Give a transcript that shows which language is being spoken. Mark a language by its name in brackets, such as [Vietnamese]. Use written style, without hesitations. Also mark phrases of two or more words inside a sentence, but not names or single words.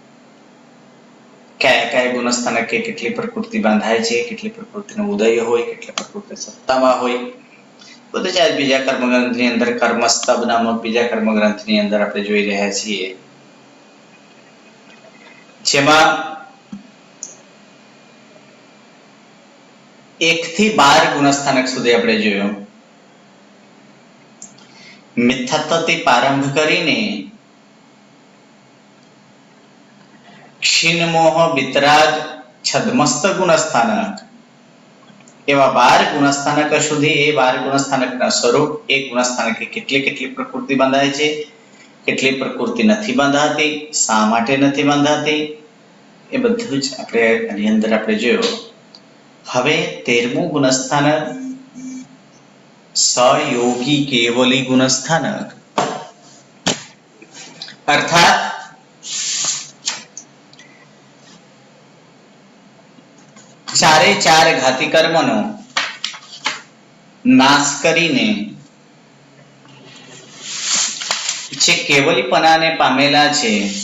[Gujarati] કયા કયા ગુણસ્થાનકે કેટલી પ્રકૃતિ બાંધાય છે, કેટલી પ્રકૃતિનો ઉદય હોય, કેટલી પ્રકૃતિ સત્તામાં હોય, બધું જ આ બીજા કર્મગ્રંથની અંદર કર્મસ્તવ નામક બીજા કર્મગ્રંથની અંદર આપણે જોઈ રહ્યા છીએ, જેમાં 1 થી 12 ગુણસ્થાનક સુધી આપણે જોયું. મિથ્યાત્વથી પ્રારંભ કરીને ક્ષીણમોહ વિતરાગ છદમસ્ત ગુણસ્થાનક એવા 12 ગુણસ્થાનક સુધી એ 12 ગુણસ્થાનકના સ્વરૂપ એક ગુણસ્થાનકે કેટલી કેટલી પ્રકૃતિ બાંધાય છે, કેટલી પ્રકૃતિ નથી બાંધાતી, શા માટે નથી બાંધાતી, એ બધું જ આપણે આની અંદર આપણે જોયું. હવે 13મું ગુણસ્થાનક સયોગી કેવલી ગુણસ્થાનક અર્થાત ચારે ચાર ઘાતી કર્મનો નાશ કરીને જે કેવલીપણાને પામેલા છે